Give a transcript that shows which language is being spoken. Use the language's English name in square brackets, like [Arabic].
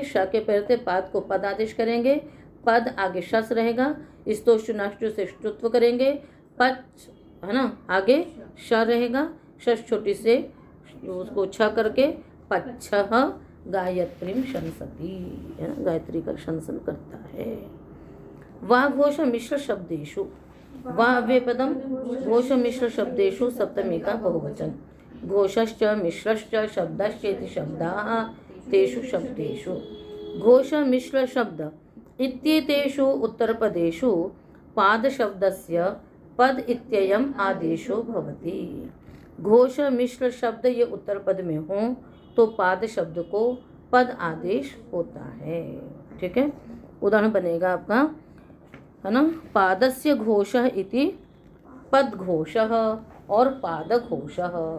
[Hindi] श के पहले पाद को पद आदेश करेंगे, पद आगे शस रहेगा, स्तोष्टु नाष्टु से ष्टुत्व करेंगे, पच, है ना, आगे श रहेगा, शस छोटी से उसको छ करके [Sanskrit] पच्छः गायत्रीम शंसति, [Hindi] है ना, गायत्री का शंसन करता है। [Sanskrit] वा घोष मिश्र शब्देषु, वा अव्यय पदम घोष मिश्र शब्देषु [Hindi] सप्तमी का बहुवचन। [Sanskrit] घोषश्च मिश्रश्च शब्दश्चेति शब्दाः तेषु शब्देषु। घोष मिश्र शब्द इत्येतेषु उत्तरपदेषु पादशब्दस्य पद इत्ययम् आदेशो भवति। [Hindi] घोष मिश्र शब्द ये उत्तर पद में हों तो पाद शब्द को पद आदेश होता है। ठीक है, उदाहरण बनेगा आपका, है ना, [Sanskrit] पादस्य घोषः इति पद घोषः [Hindi] और पाद घोषः।